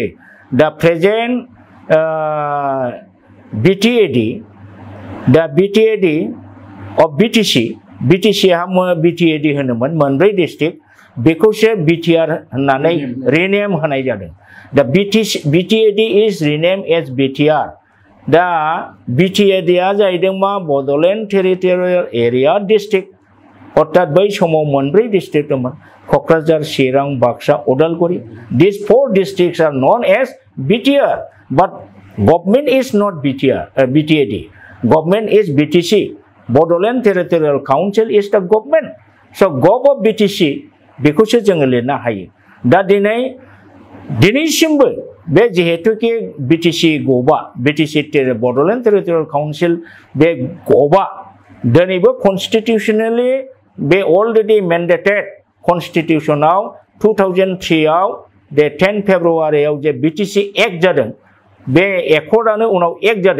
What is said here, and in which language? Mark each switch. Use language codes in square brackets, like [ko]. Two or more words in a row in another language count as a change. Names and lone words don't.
[en] the present [brx] बिटिएडि दा बिटिएडि अफ बिटिसिहा बिटिएडि होनोमोन मोनब्रै डिस्ट्रिक्ट, बेखौसो बिटिआर होननानै रिनेम होनाय जादों। [en] The BTAD is rename as BTR. [brx] दा बिटिएडिआ जाहैदों मा बड'लेण्ड टेरिटरियेल एरिया डिस्ट्रिक्ट। अर्थात बै समाव मोनब्रै डिस्ट्रिक्ट दंमोन, क'क्राझार, चिरां, बाक्सा, उदालगुरि। [en] दिस 4 districts are known as BTR, but government is not BTAD. Government is BTC. Bodoland Territorial Council is the government. So Gov of BTC [brx] बेखौसो जोङो लिरनो हायो। दा दिनैसिमबो बे जिहेतुके बिटिसि गभआ बिटिसि बड'लेण्ड टेरिटरियेल काउन्सिल बे गभआ दिनैबो कनस्टिटिउसनेलि बे [en] already mandated [brx] कनस्टिटिउसनाव 2003 आव बे 10 फेब्रुवारियाव जे बिटिसि एक्ट जादों, बे एकर्डआनो उनाव एक्ट जादों।